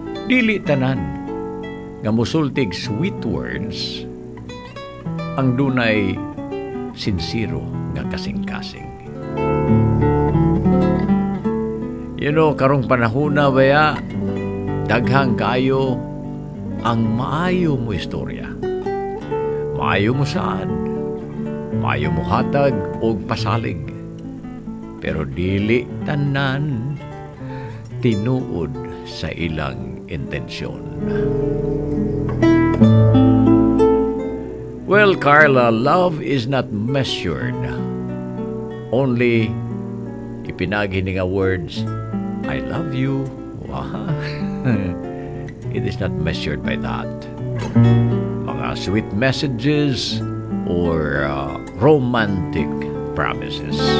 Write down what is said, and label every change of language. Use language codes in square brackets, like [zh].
[ceb] Dili tanan nga musultig [en] sweet words [ceb] ang dunay sinsiro nga kasing-kasing. [en] You know, [ceb] karong panahuna baya, daghang kayo ang maayo mo istorya. Maayo mo saan? Maayo mo hatag o pasalig. Pero dili tanan tinuod sa ilang intensyon. [en] Well, Carla, love is not measured only ipinaghininga words, I love you. It is not measured by that. Mga sweet messages or romantic promises.